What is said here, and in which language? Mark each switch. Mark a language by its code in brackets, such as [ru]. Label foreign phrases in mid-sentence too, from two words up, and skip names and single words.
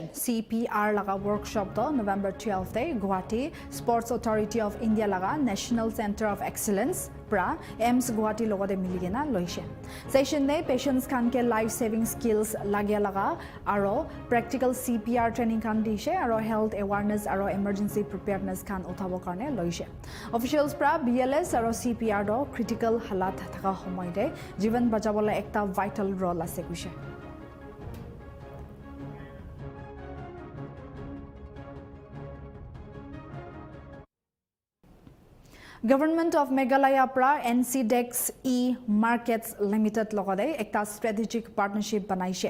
[nag] CPR laga workshop to November 12th day Guwahati Sports Authority of India laga National Center of Excellence pra AIMS Guwahati logode miligena loise. Session day patients khan ke [en] life saving skills [nag] lagya laga aro [en] practical CPR training [nag] khan dishe aro [en] health awareness [nag] aro [en] emergency preparedness [nag] khan uthabo karne loise. Officials pra BLS aro CPR do critical halat thaka homoy de jivan bachabola ekta [en] vital role [nag] ase kuise. Government of Meghalaya pra NCDEX E-Markets Limited logode ekta [en] strategic partnership [nag] banaise.